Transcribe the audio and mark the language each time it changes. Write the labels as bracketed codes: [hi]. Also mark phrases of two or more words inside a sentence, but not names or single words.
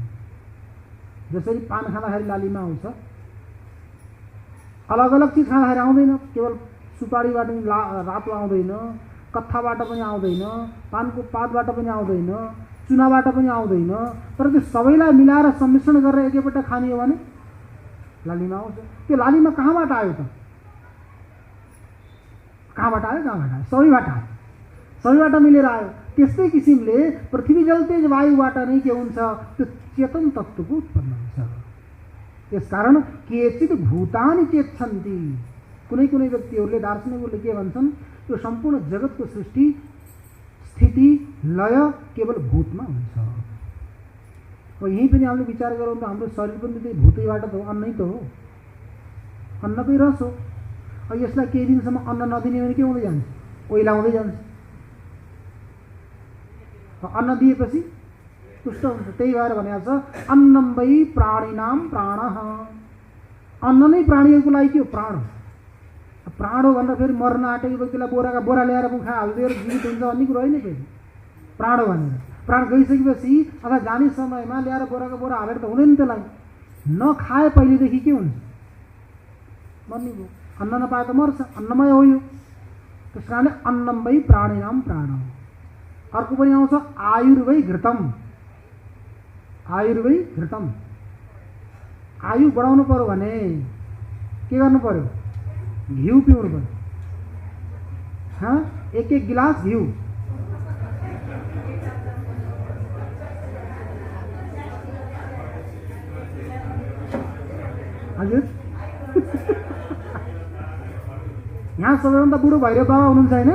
[ne] जसरी पान खाँदाखेरि लालीमा आउँछ, अलग अलग चिज खाँदाखेरि आउँदैन, केवल सुपारीबाट पनि रातो आउँदैन, कत्थाबाट पनि आउँदैन, पानको पातबाट पनि आउँदैन, चुनाबाट पनि आउँदैन, तर त्यो सबैलाई मिलाएर सम्मिश्रण गरेर एकैपल्ट खाने हो भने लालीमा आउँछ। त्यो लालीमा कहाँबाट आयो त? कहाँबाट आयो? सबैबाट आयो, सबैबाट मिलेर आयो। त्यस्तै किसिमले पृथ्वी जल तेज वायुबाट नै के हुन्छ? त्यो चेतन तत्त्वको उत्पन्न हुन्छ। [sa] त्यसकारण केचित् भूतानि चेत्छन्ति, [ne] कुनै कुनै व्यक्तिहरूले दार्शनिकहरूले के भन्छन्? त्यो सम्पूर्ण जगतको सृष्टि स्थिति लय केवल भूतमा हुन्छ। यहीँ पनि हामीले विचार गरौँ त हाम्रो शरीर पनि त्यही भूतैबाट त हो, अन्नै त हो, अन्नकै रस हो। यसलाई केही दिनसम्म अन्न नदिने भने के हुँदै जान्छ? ओइलाउँदै जान्छ। अन्न दिएपछि पुष्ट हुन्छ। त्यही भएर भनेको छ [sa] अन्नम वै प्राणिनां प्राणः, [ne] अन्न नै प्राणीहरूको लागि के हो? प्राण हो। प्राण हो भनेर फेरि मर्न आँटेको व्यक्तिलाई बोराका बोरा ल्याएर मुखा हालिदिएर जीवित हुन्छ भन्ने कुरो होइन। फेरि प्राण हो भनेर प्राण गइसकेपछि अथवा जाने समयमा ल्याएर बोराका बोरा हालेर त हुँदैन। त्यसलाई नखाए पहिलेदेखि के हुन्छ? मर्ने भयो। अन्न नपाए त मर्छ, अन्नमय हो यो। त्यस कारणले [sa] अन्नम वै प्राणिनां प्राण। [ne] अर्को पनि आउँछ [sa] आयुर्वै घृतम, आयुर्वै घृतम। [ne] आयु बढाउनु पर्यो भने के गर्नु पर्यो? घिउ पिउनु पर्यो। एक एक गिलास घिउ। हजुर यहाँ सबैभन्दा बुढो भैरव बाबा हुनुहुन्छ होइन?